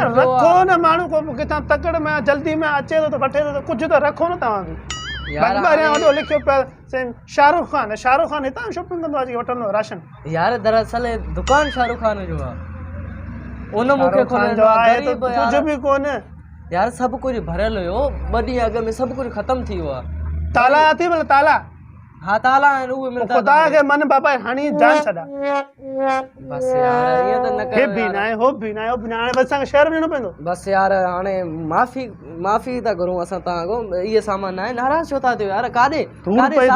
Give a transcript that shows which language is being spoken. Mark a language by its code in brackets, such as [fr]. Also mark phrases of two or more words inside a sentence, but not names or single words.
[sd] रखो न माण्हू को किथां तकड़ में जल्दी में अचे थो त वठे थो त कुझु त रखो न तव्हां बि वॾो लिखियो पिया शाहरुख खान हितां शॉपिंग कंदो आहे वठंदो राशन यार दरअसल दुकान शाहरुख खान जो आहे उन मूंखे कुझु बि कोन यार सब कुछ भरियल हुयो 2 ॾींहं अॻु में सब कुछ खत्म थी वियो आहे। ताला अथई भला ताला हाँ ताला आहिनि उहे मिलंदा ख़ुदा खे मन बाबा हाणी जान छॾा बस यार इहो त न कर हे बि न आहे हो बि न आहे हाणे बस असांखे शहर में न पवंदो बस यार हाणे माफ़ी था घुरूं असां तव्हां खां इहे सामान न आहे नाराज़ छो था थियो यार काॾे